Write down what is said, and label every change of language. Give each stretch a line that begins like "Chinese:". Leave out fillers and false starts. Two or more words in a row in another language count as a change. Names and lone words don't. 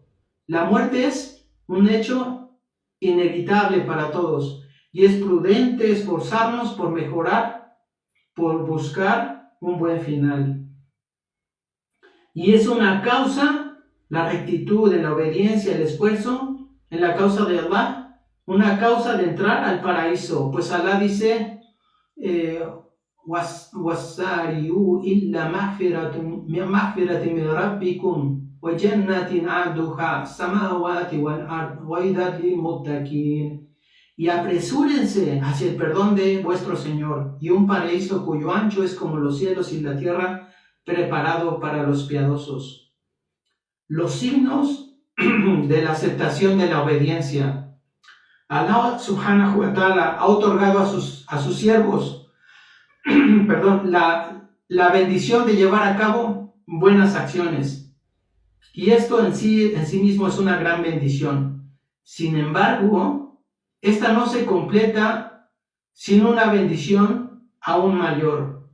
Spanish: La muerte es un hecho inevitable para todos, y es prudente esforzarnos por mejorar, por buscar un buen final. Y es una causa, la rectitud, la obediencia, el esfuerzo, en la causa de Allah, una causa de entrar al paraíso, pues Allah dice,
Arabic: وَاسَّارِعُوا إِلَّا مَغْفِرَةٍ مِنْ رَبِّكُمْ وَجَنَّةٍ عَرْضُهَا السَّمَاوَاتُ وَالْأَرْضُ وَأُعِدَّتْ لِلْمُتَّقِينَ.
Spanish: Y apresúrense hacia el perdón de vuestro Señor, y un paraíso cuyo ancho es como los cielos y la tierra, preparado para los piadosos. Los signos de la aceptación de la obediencia. Allah
Arabic: سبحانه و تعالى
Spanish: ha otorgado a sus siervos la bendición de llevar a cabo buenas acciones. Y esto en sí mismo es una gran bendición. Sin embargo, esta no se completa sin una bendición aún mayor.